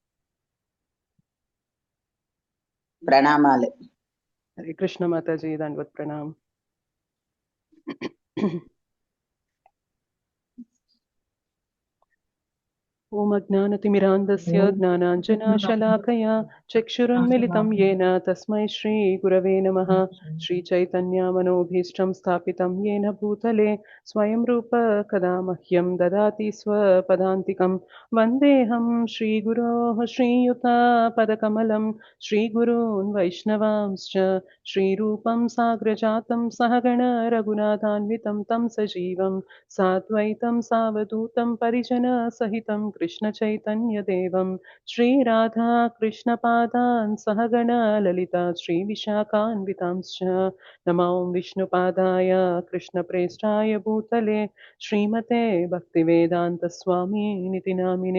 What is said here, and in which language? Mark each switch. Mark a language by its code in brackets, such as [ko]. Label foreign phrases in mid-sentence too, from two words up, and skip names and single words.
[te] ప్రణామాలు. [sa] హరే కృష్ణ మాతాజీ, దండవత్ ప్రణామ్. ఓం అజ్ఞానతిమిరాంధస్య జ్ఞానాంజనాశలాకయా చక్షురున్మిలితం येन తస్మై శ్రీ గురవే నమః. శ్రీచైతన్యమనోభీష్టం స్థాపితం येन భూతలే స్వయం రూప కదా మహ్యం దదాతి స్వపదాంతికం. వందేహం శ్రీగురోః శ్రీయుతపదకమలం శ్రీగురూన్ వైష్ణవాంశ్చ శ్రీరూపం సాగ్రజాతం సహగణ రఘునాథాన్వితం తం సజీవం సాద్వైతం సావధూతం పరిజన సహితం కృష్ణ చైతన్య దేవం శ్రీరాధా కృష్ణ పాదాన్ సహగణ లలిత శ్రీ విశాఖాన్వితాంశ్చ నమో విష్ణుపాదాయ కృష్ణ ప్రేష్టాయ భూతలే శ్రీమతే భక్తివేదాంత స్వామి నితి నామినే.